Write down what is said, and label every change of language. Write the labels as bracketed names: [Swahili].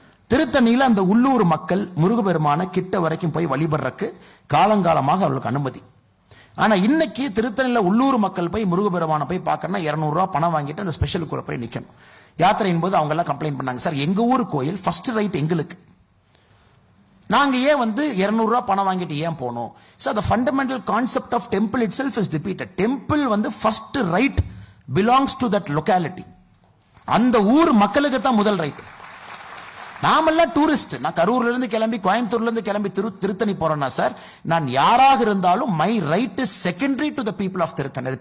[Tamil] திருத்தணியில அந்த உள்ளூர் மக்கள் முருகபெருமான கிட்ட வரைக்கும் போய் வழிபடுறதுக்கு காலங்காலமாக அவர்களுக்கு அனுமதி. ஆனா இன்னைக்கு திருத்தணியில உள்ளூர் மக்கள் போய் முருகபெருமான போய் பார்க்கணும்னா 200 ரூபாய் பணம் வாங்கிட்டு அந்த ஸ்பெஷலுக்குள்ள போய் நிக்கணும். யாத்திரையின் போது அவங்க எல்லாம் கம்ப்ளைண்ட் பண்ணாங்க, சார் எங்க ஊர் கோயில் ஃபர்ஸ்ட் ரைட் எங்களுக்கு, நாங்க ஏன் 200 ரூபாய் பணம் வாங்கிட்டு ஏன் போனோம்? Sir [English] the fundamental concept of temple itself is defeated. Temple first right belongs to that locality. [Tamil] அந்த ஊர் மக்களுக்கு தான் முதல் ரைட். நாமெல்லாம் டூரிஸ்ட். நான் கரூர்ல இருந்து கிளம்பி கோயம்புத்தூர்ல இருந்து கிளம்பி திருத்தணி போறேன்னா சார் நான் யாராக இருந்தாலும் [English] my right is secondary to the people of [Tamil] Tiruttani.